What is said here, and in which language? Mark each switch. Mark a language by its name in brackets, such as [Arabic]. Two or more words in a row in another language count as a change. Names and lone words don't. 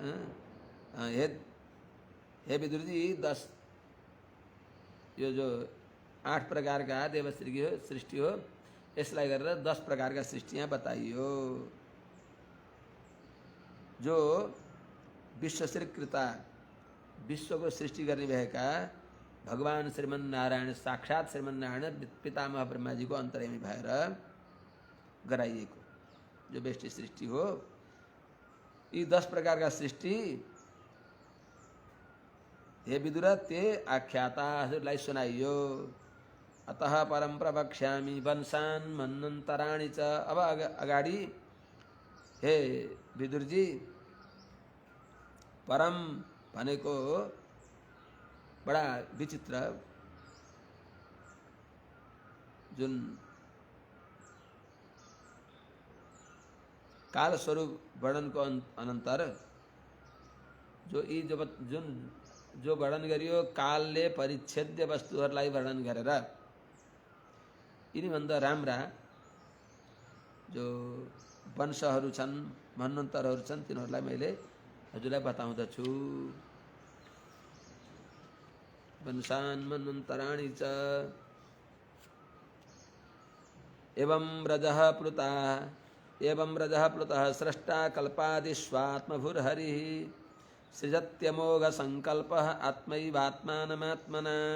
[Nepali] हे विदुर जी, 10 यो जो 8 प्रकारका देव सृष्टि हो, यसलाई गरेर 10 प्रकारका सृष्टियाँ बताइयो। जो विश्वश्रीकृता, विश्वको सृष्टि गर्ने भएका भगवान श्रीमन्नारायण, साक्षात श्रीमन्नारायण पितामह ब्रह्माजीको अन्तर्यामी भएर गराइएको जो व्यष्टि सृष्टि हो। यी 10 प्रकारका सृष्टि हे विदुर ते आख्याताहरूलाई सुनाइयो। [Sanskrit] अतः परम प्रवक्ष्यामि वंशान् मन्वन्तराणि च। [Nepali] अब अगाडि हे विदुरजी, परम भनेको बडा विचित्र, जुन काल स्वरूप वर्णनको अनन्तर जो वर्णन गरियो, कालले परिच्छेद्य वस्तुहरूलाई वर्णन गरेर यिनीभन्दा राम्रा जो वंशहरू छन्, मन्वन्तरहरू छन्, तिनीहरूलाई मैले हजुरलाई बताउँदछु। [Sanskrit] वंशान् मन्वन्तराणि च। एवं रजः प्लुतः स्रष्टा कल्पादिष्वात्मभुर्हरिः सृजत्यमोघ संकल्पः आत्मैवात्मानमात्मना।